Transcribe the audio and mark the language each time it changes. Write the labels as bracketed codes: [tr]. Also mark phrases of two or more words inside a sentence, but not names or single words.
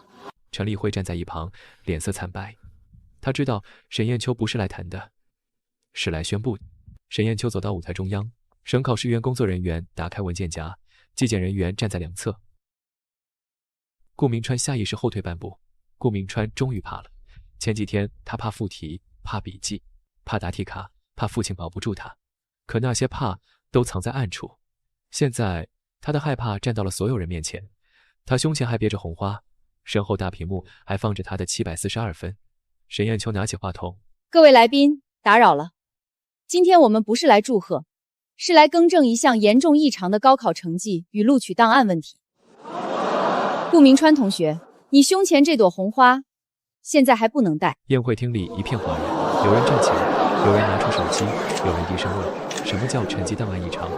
[zh] 陳立輝站在一旁，臉色慘白。他知道沈砚秋不是來談的，是來宣布的。沈砚秋走到舞台中央，省考試院工作人員打開文件夾，紀檢人員站在兩側。顧銘川下意識後退半步。顧銘川終於怕了。前幾天他怕附題，怕筆記，怕答題卡，怕父親保不住他。可那些怕都藏在暗處。現在他的害怕站到了所有人面前。他胸前還別着紅花，身後大屏幕還放着他的742分。沈砚秋拿起話筒：“ 各位來賓，打擾了。今天我們不是來祝賀，是來更正一項嚴重異常的高考成績與錄取檔案問題。顧銘川同學，你胸前這朵紅花現在還不能戴。” 宴會廳裡一片嘩然，有人站起來，有人拿出手機，有人低聲問：“什麼叫成績檔案異常？”